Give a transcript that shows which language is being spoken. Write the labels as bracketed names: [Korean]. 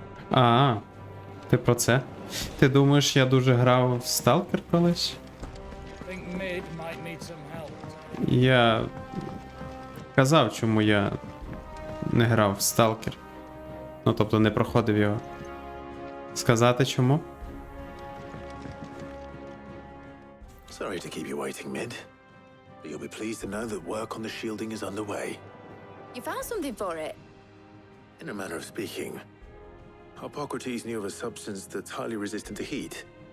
[Ukrainian] А, ти про це? Ти думаєш, я дуже грав в Сталкер колись? [English] Think Mid might need some help. [Ukrainian] Я казав, чому я не грав в Сталкер. Ну, тобто не проходив його. Сказати чому? [English] Sorry to keep you waiting, Mid. But you'll be pleased to know that work on the shielding is underway. You found something for it? In a manner of speaking, Hippocrates knew of a substance that's highly resistant to heat.